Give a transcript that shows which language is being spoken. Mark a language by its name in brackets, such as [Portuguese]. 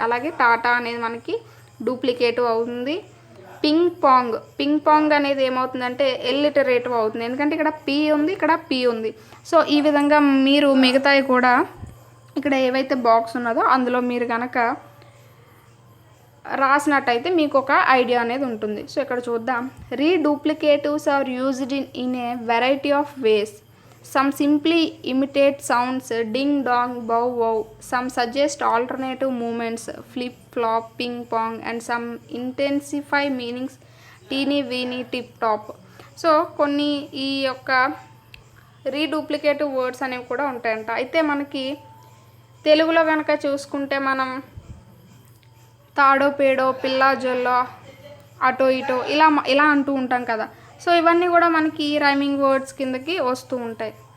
[Telugu] అలాగే టాటా అనేది మనకి డూప్లికేటివ్ అవుతుంది. పింగ్ పాంగ్ అనేది ఏమవుతుందంటే ఎలిటరేటివ్ అవుతుంది, ఎందుకంటే ఇక్కడ పి ఉంది, ఇక్కడ పి ఉంది. సో ఈ విధంగా మీరు మిగతాయి కూడా ఇక్కడ ఏవైతే బాక్స్ ఉన్నదో అందులో మీరు కనుక రాసినట్టయితే మీకు ఒక ఐడియా అనేది ఉంటుంది. సో ఇక్కడ చూద్దాం. [English] Reduplicatives are used in a variety of ways. Some simply imitate sounds, ding dong, bow wow. Some suggest alternative movements, flip flop, ping pong, and some intensify meanings, teeny weeny, tip top. [Telugu] So కొన్ని ఈ యొక్క రీడూప్లికేటివ్ words అనేవి కూడా ఉంటాయంట. అయితే మనకి తెలుగులో కనుక చూసుకుంటే మనం తాడో పేడో, పిల్లా జొల్లో, అటో ఇటో ఇలా అంటూ ఉంటాం కదా. సో ఇవన్నీ కూడా మనకి రైమింగ్ వర్డ్స్ కిందకి వస్తూ ఉంటాయి.